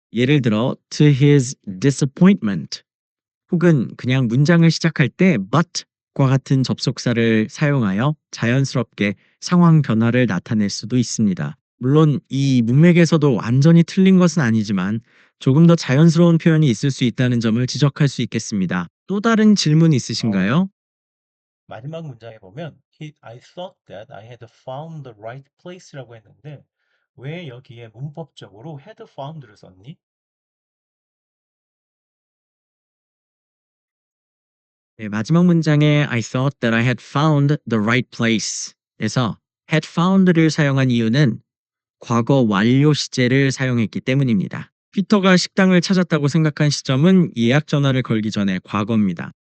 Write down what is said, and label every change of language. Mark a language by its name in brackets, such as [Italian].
[Korean] 예를 들어, [English] to his disappointment [Korean] 혹은 그냥 문장을 시작할 때 but과 같은 접속사를 사용하여 자연스럽게 상황 변화를 나타낼 수도 있습니다. 물론 이 문맥에서도 완전히 틀린 것은 아니지만 조금 더 자연스러운 표현이 있을 수 있다는 점을 지적할 수 있겠습니다. 또 다른 질문 어, 있으신가요? 마지막 문장에 보면 [English] I thought that I had found the right place [Korean] 라고 했는데 왜 여기에 문법적으로 [English] had found [Korean] 를 썼니? 네, 마지막 문장에 [English] I thought that I had found the right place [Korean] 에서 [English] had found [Korean] 를 사용한 이유는 과거 완료 시제를 사용했기 때문입니다. 피터가 식당을 찾았다고 생각한 시점은 예약 전화를 걸기 전에 과거입니다.